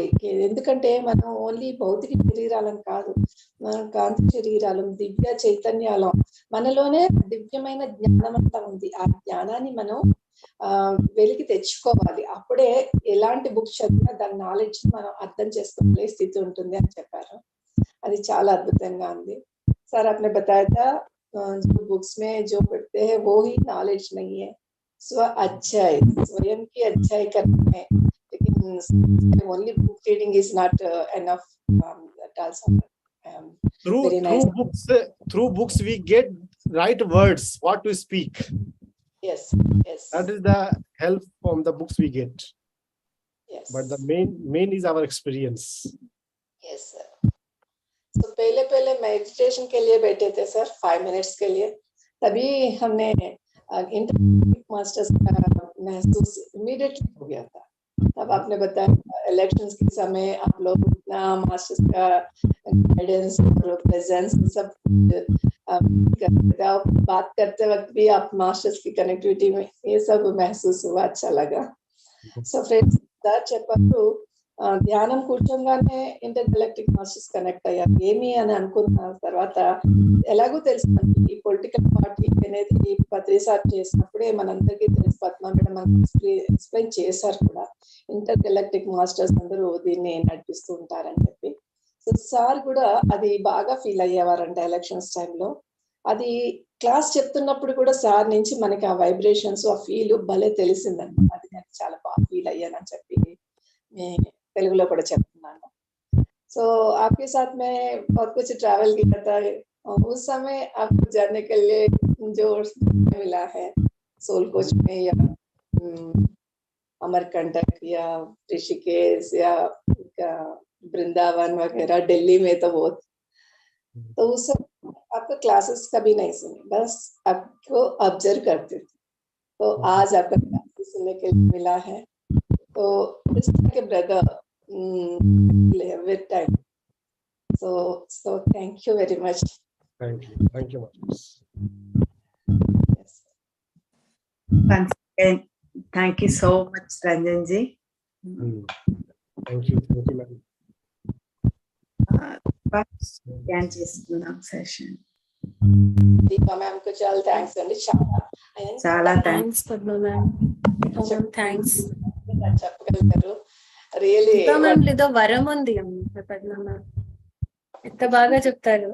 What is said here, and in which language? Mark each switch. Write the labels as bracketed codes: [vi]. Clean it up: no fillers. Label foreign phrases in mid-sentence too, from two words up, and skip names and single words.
[te] ఎందుకంటే మనం ఓన్లీ భౌతిక శరీరాలను కాదు, మనం కాంతి శరీరాలు, దివ్య చైతన్యాలం, మనలోనే దివ్యమైన జ్ఞానం అంతా ఉంది. ఆ జ్ఞానాన్ని మనం వెలికి తెచ్చుకోవాలి. అప్పుడే ఎలాంటి బుక్స్ చదివినా దాని నాలెడ్జ్ మనం అర్థం చేసుకోగలిగే స్థితి ఉంటుంది అని చెప్పారు. అది చాలా అద్భుతంగా ఉంది. సార్ [hi] आपने बताया था जो बुक्स में जो पढ़ते हैं वो ही नॉलेज नहीं है, स्व अच्छाई, स्वयं की अच्छाई करना है, लेकिन [en] only book reading is not enough. That also very nice. Through books we get right words, what to speak. Yes. That is the help from the books we get. Yes. But the main is our experience. Yes sir. [hi] तो पहले मेडिटेशन के लिए बैठे थे सर 5 मिनट्स के लिए, तभी हमने [en] internet masters [hi] का महसूस इमीडिएटली हो गया था. तब आपने बताया इलेक्शंस के समय आप लोग इतना मास्टर्स का गाइडेंस और प्रेजेंस सब बात करते वक्त भी आप मास्टर्स की कनेक्टिविटी में ये सब महसूस हुआ, अच्छा लगा. [en] so friends, [te] చెప్పారు ధ్యానం కూర్చోగానే [en] inter galactic masters [te] కనెక్ట్ అయ్యారు. ఏమి అని అనుకున్న తర్వాత ఎలాగో తెలుసు ఈ [en] political party [te] అనేది ప్రతిసారి చేసినప్పుడే మనందరికీ తెలుసు, పద్మా మేడం మనకి ఎక్స్ప్లెయిన్ చేశారు కూడా, [en] inter galactic masters [te] అందరూ దీన్ని నడిపిస్తూ ఉంటారని చెప్పి. సో సార్ కూడా అది బాగా ఫీల్ అయ్యేవారంట ఎలక్షన్స్ టైంలో. అది క్లాస్ చెప్తున్నప్పుడు కూడా సార్ నుంచి మనకి ఆ వైబ్రేషన్స్, ఆ ఫీల్ భలే తెలిసిందండి. అది నేను చాలా బాగా ఫీల్ అయ్యానని చెప్పి తెలుగులో కూడా చెప్తున్నాను. [hi] సో आपके साथ में बहुत कुछ ट्रैवल किया था, उस समय आपको जानने के लिए जो मिला है [en] soul coach [hi] में या अमरकंटक या ऋषिकेश या वृंदावन वगैरह, दिल्ली में तो बहुत, तो उस समय आपका क्लासेस कभी नहीं सुनी, बस आपको ऑब्जर्व करते थे. तो आज आपका क्लासेस सुनने के लिए मिला है. तो इस तरह के ब्रदर [en] with time. So thank you very much. Thank you much. Yes. Once again, thank you so much, Ranjan ji. Thank you madam. [te] Can చేసుకున్నాం సెషన్. దీపా మ్యామ్ కు చాలా థ్యాంక్స్ అండి. చాలా థ్యాంక్స్ పద్మ మ్యామ్. థ్యాంక్స్ చెప్పగలుగుతారు. రియల్లీ ఏదో వరం ఉంది పద్మ మ్యామ్, ఎంత బాగా చెప్తారు.